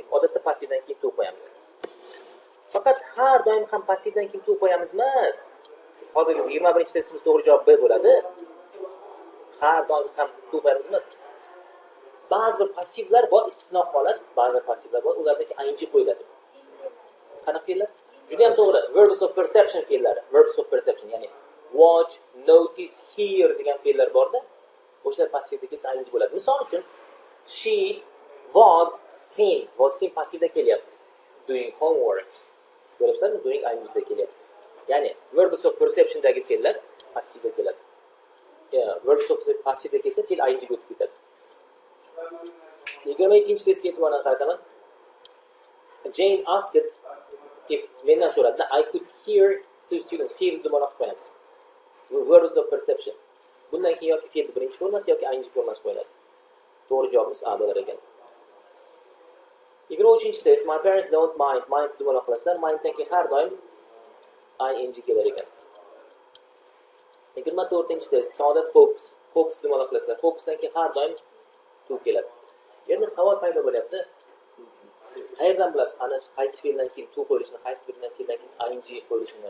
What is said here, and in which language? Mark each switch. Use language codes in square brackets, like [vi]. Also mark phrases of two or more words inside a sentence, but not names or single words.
[uz] Odatda passivdan keyin to qo'yamiz. Faqat har doim ham passivdan keyin to qo'yamiz emas. Hozirgi 21-testimiz to'g'ri javob B bo'ladi. Har doim ham to qo'yamiz emas. Ba'zi bir passivlar bor, istisno holat, ba'zi passivlar bor, ulardagi ing qo'yiladi. Qanaqa fe'llar? Juda ham to'g'ri. [en] Verbs of perception fe'llari. Verbs of perception, [uz] ya'ni [en] watch, notice, hear [uz] degan fe'llar borda, o'shalar passivdagi ing bo'ladi. Misol uchun, [en] she was seen [uz] passivda kelyapti. [en] Doing homework. [uz] Ko'ryapsizmi? Doing ingda kelyapti. Ya'ni [en] verbs of perception [uz] dagi fe'llar passivda keladi. [en] Verbs of [uz] passivda kelsa, fe'l ing ga o'tib ketadi. 22-testga e'tiborni qarataman. [en] Jane asked if [uz] mendan so'radi, [en] I could hear two students. [uz] Hear deb muloqot qo'yamiz. [en] Verbs of perception. [uz] Bundan keyin yoki fe'l birinchi formasi yoki ing formasi qo'yiladi. To'g'ri javobimiz A bo'lar ekan. 23-test. [en] My parents don't mind. [uz] Mind deb muloqot qilasizlar. Minddan keyin har doim ing kelar ekan. [en] 24-test. Saodat hopes. [uz] Hopes deb muloqot qilasizlar. Hopesdan keyin har doim to keladi. Endi savol paydo bo'lyapti. Siz qayerdan bilasiz, qaysi fe'ldan keyin to qo'yilishini, qaysi biridan fe'ldan keyin ing qo'yilishini?